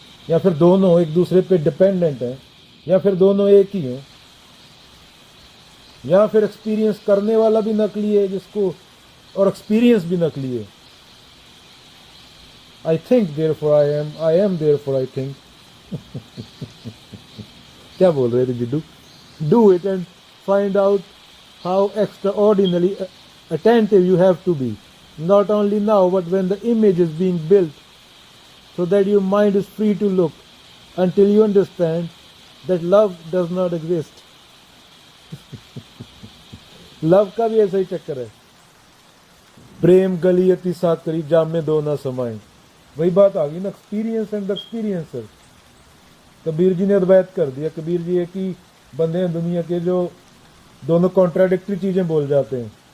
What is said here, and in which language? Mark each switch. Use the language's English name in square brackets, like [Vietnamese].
[Hindi] या फिर दोनों एक दूसरे पे डिपेंडेंट हैं? या फिर दोनों एक ही हैं? या फिर एक्सपीरियंस करने वाला भी नकली है जिसको, और एक्सपीरियंस भी नकली है। [English] I think therefore I am therefore I think. [Hindi] क्या बोल रहे थे Jiddu? [English] Do it and find out how extraordinarily attentive you have to be, not only now but when the image is being built, so that your mind is free to look until you understand that love does not exist. [Hindi] Love का भी ऐसा ही चक्कर है। प्रेम गली अति साकरी जाम में दो ना समाए, वही बात आ गई ना, [English] Experience and experiencer. [Hindi] Kabir ji ने अद्वैत कर दिया। कबीर जी एक ही बंदे हैं दुनिया के जो दोनों कॉन्ट्राडिक्टरी चीजें बोल जाते हैं।